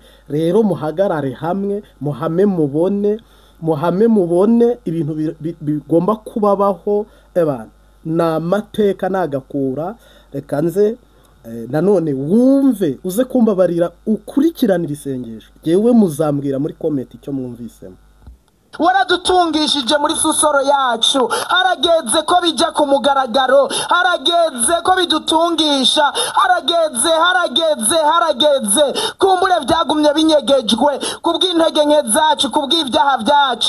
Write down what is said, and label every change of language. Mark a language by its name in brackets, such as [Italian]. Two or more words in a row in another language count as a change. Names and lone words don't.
[Kinyarwanda] Rero muhagarare hamwe, muhame mubone ibintu bigomba kubabaho. Ni amateka nagakura. Reka nze nanone wumve, uze kumbabarira, ukurikiranira isengesho, yewe muzambwira muri comment icyo mwumvisemo. waradutungishije muri susoro yacu, harageze ko bijya ku mugaragaro, harageze ko bidutungisha, harageze kumbure byagumye binyegejwe kubw'intege nke zacu, kubw'ibyaha byacu.